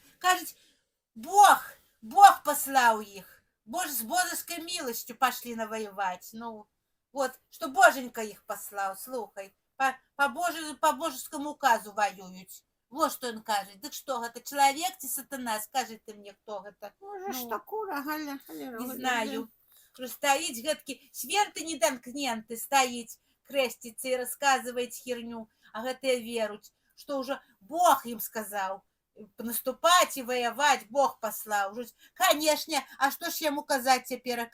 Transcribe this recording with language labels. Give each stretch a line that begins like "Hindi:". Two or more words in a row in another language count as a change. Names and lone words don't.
Russian: Кажуть, Бог послал их. С божеской милостью пошли навоевать. Ну, вот, что Боженька их послал, слухай. По божескому указу воюют. Вот что он кажет. Так что это, человек ты сатана? Скажи ты мне, кто это.
Ukrainian: Може ж Ну, та кура, Галя,
Russian: не знаю. Что стоит,
Belarusian: гэткі свенты недамкненты
Russian: стоит, крестится и рассказывает херню, а
Belarusian: гэтыя веруць,
Russian: что уже Бог им сказал. Наступать и воевать Бог послал. Конечно, а что ж ему казать теперь?